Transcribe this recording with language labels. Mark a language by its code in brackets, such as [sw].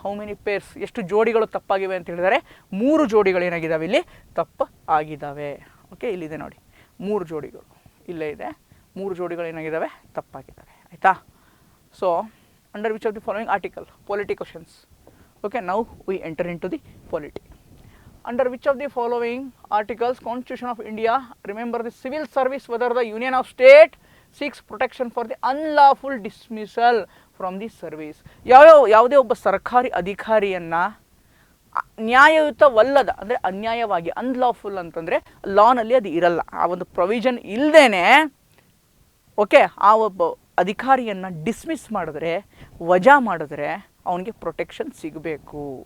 [en] how many pairs, [kn] ಎಷ್ಟು ಜೋಡಿಗಳು ತಪ್ಪಾಗಿವೆ ಅಂತ ಹೇಳಿದರೆ 3 ಜೋಡಿಗಳು ಏನಾಗಿದ್ದಾವೆ ಇಲ್ಲಿ ತಪ್ಪು ಆಗಿದ್ದಾವೆ. ಓಕೆ, ಇಲ್ಲಿದೆ ನೋಡಿ 3 ಜೋಡಿಗಳು, ಇಲ್ಲೇ ಇದೆ 3 ಜೋಡಿಗಳು ಏನಾಗಿದ್ದಾವೆ ತಪ್ಪಾಗಿದ್ದಾವೆ. ಆಯಿತಾ? [en] So under which of the following article, polity questions. Okay, now we enter into the polity. Under which of the following articles Constitution of India remember the civil service whether the Union of State seeks protection for the unlawful dismissal from the service. [kn] ಯಾವುದೇ ಒಬ್ಬ ಸರ್ಕಾರಿ ಅಧಿಕಾರಿಯನ್ನು ನ್ಯಾಯಯುತವಲ್ಲದ, ಅಂದರೆ ಅನ್ಯಾಯವಾಗಿ, unlawful ಅಂತಂದರೆ ಲಾನಲ್ಲಿ ಅದು ಇರಲ್ಲ, ಆ ಒಂದು ಪ್ರೊವಿಷನ್ ಇಲ್ಲದೇನೆ ಓಕೆ ಆ ಒಬ್ಬ ಅಧಿಕಾರಿಯನ್ನು ಡಿಸ್ಮಿಸ್ ಮಾಡಿದ್ರೆ, ವಜಾ ಮಾಡಿದ್ರೆ ಅವನಿಗೆ ಪ್ರೊಟೆಕ್ಷನ್ ಸಿಗಬೇಕು.